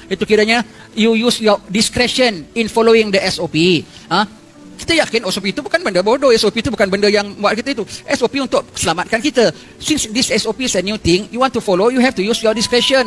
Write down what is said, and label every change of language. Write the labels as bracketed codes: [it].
[id] Itu kiranya [en] you use your discretion in following the SOP. [id] Kita yakin SOP itu bukan benda bodoh, SOP itu bukan benda yang buat kita itu. SOP untuk selamatkan kita. [en] Since this SOP is a new thing, you want to follow, you have to use your discretion.